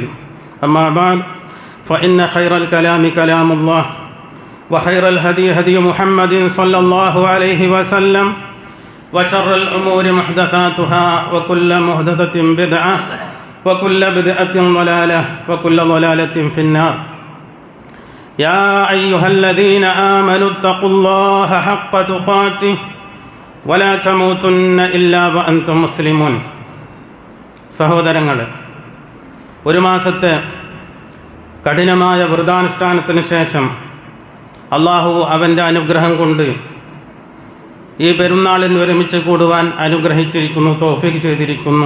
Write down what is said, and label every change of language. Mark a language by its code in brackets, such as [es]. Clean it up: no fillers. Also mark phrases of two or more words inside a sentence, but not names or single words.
[ar] أما بعد فإن خير الكلام كلام الله وخير الهدي هدي محمد صلى الله عليه وسلم وشر الأمور محدثاتها وكل محدثة بدعة وكل بدعة ضلالة وكل ضلالة في النار. يا أيها الذين آمنوا اتقوا الله حق تقاته ولا تموتن إلا وأنتم مسلمون. [ml] സഹോദരങ്ങളെ, ഒരു മാസത്തെ കഠിനമായ വ്രതാനുഷ്ഠാനത്തിന് ശേഷം അള്ളാഹു അവൻ്റെ അനുഗ്രഹം കൊണ്ട് ഈ പെരുന്നാളിന് ഒരുമിച്ച് കൂടുവാൻ അനുഗ്രഹിച്ചിരിക്കുന്നു, തൗഫീഖ് ചെയ്തിരിക്കുന്നു.